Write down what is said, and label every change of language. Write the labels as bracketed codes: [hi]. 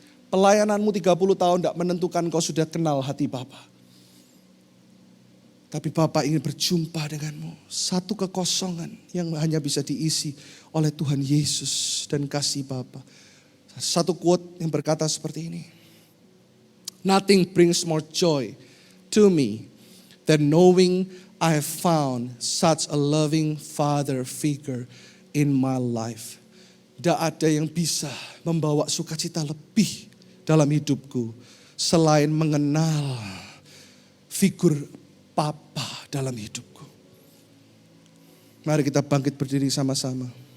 [id] Pelayananmu 30 tahun tidak menentukan kau sudah kenal hati Bapa. Tapi Bapa ingin berjumpa denganmu. Satu kekosongan yang hanya bisa diisi oleh Tuhan Yesus dan kasih Bapa. Satu quote yang berkata seperti ini. [en] Nothing brings more joy to me than knowing I have found such a loving father figure in my life. [id] Tidak ada yang bisa membawa sukacita lebih dalam hidupku selain mengenal figur Papa dalam hidupku. Mari kita bangkit berdiri sama-sama.